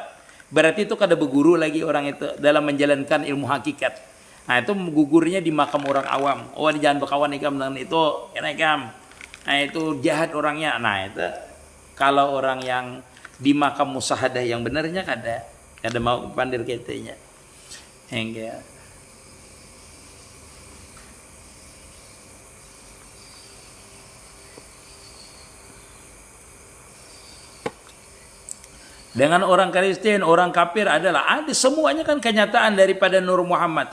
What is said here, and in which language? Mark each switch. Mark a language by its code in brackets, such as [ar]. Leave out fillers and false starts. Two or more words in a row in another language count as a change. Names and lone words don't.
[bjn] Berarti itu kada berguru lagi orang itu dalam menjalankan ilmu hakikat. Nah, itu gugurnya di makam orang awam. Jangan berkawan ikam dengan itu, ikam. [id] Nah, itu jahat orangnya. [bjn] Nah, itu kalau orang yang di makam musahadah yang benarnya kada mau pandir ketenya. [id] Enggak. Dengan orang Kristen, orang kafir ada semuanya kan kenyataan daripada Nur Muhammad.